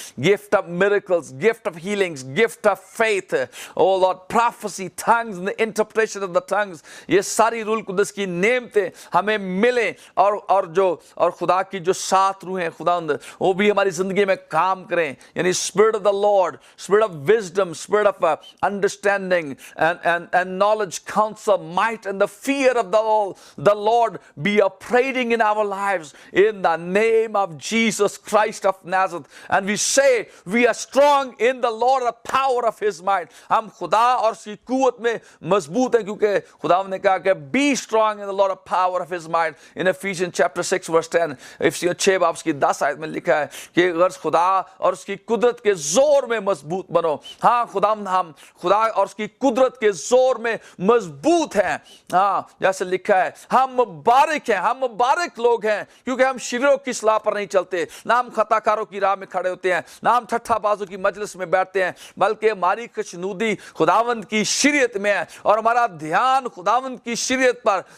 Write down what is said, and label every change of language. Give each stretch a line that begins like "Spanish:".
English: gift of miracles, gift of healings, gift of faith, oh Lord, prophecy, tongues and the interpretation of the tongues،
Urdu: یہ ساری روح القدس کی نعمتیں ہمیں ملیں، اور خدا کی جو سات روحیں خداوند وہ بھی ہماری زندگی میں کام کریں، یعنی
English: spirit of the Lord, spirit of wisdom, spirit of understanding and knowledge, counsel, might and the fear of the Lord be operating in our lives in the name of Jesus Christ of Nazareth. And we say we are strong in the Lord, the power of his might.
Urdu: ہم خدا اور اس کی قوت میں مضبوط ہیں، کیونکہ خدا نے کہا کہ
English: be strong in the Lord, the power of his might. In Ephesians chapter 6 verse 10،
Urdu: افسیوں 6 باب کی 10 آیت میں لکھا ہے کہ غرض خدا اور اس کی قدرت کے زور میں مضبوط بنو۔ ہاں ہم خدا اور اس کی قدرت کے زور میں مضبوط ہیں۔ ہاں جیسے لکھا ہے ہم مبارک ہیں، ہم مبارک لوگ ہیں، کیونکہ ہم شریروں کی اصلاح پر نہیں چلتے، نہ ہم خطا کاروں کی راہ میں کھڑے ہوتے ہیں، نہ ہم ٹھٹھا بازوں کی مجلس میں بیٹھتے ہیں، بلکہ ہماری خوشنودی خداوند کی شریعت میں ہے، اور ہمارا دھیان خداوند کی شریعت پر